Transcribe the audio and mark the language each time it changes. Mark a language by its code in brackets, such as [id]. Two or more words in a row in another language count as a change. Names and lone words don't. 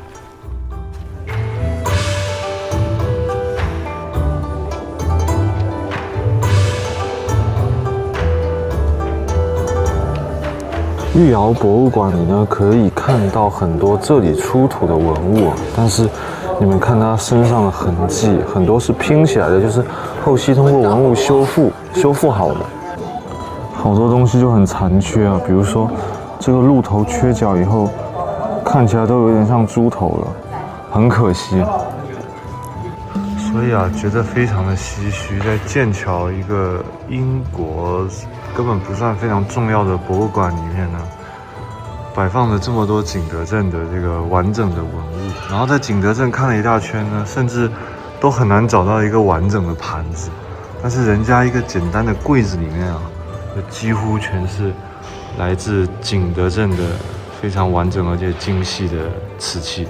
[zh] 御窯博物館裡呢，可以看到很多這裡出土的文物啊，但是你們看它身上的痕跡，很多是拼起來的，就是後期通過文物修復好的。好多東西就很殘缺啊，比如說這個鹿頭缺角以後，看起來都有點像豬頭了，很可惜啊。所以啊，覺得非常的唏噓，在劍橋一個英國根本不算非常重要的博物館裡面呢，擺放了這麼多景德鎮的這個完整的文物，然後在景德鎮看了一大圈呢，甚至都很難找到一個完整的盤子，但是人家一個簡單的櫃子裡面啊，幾乎全是來自景德鎮的非常完整而且精細的瓷器。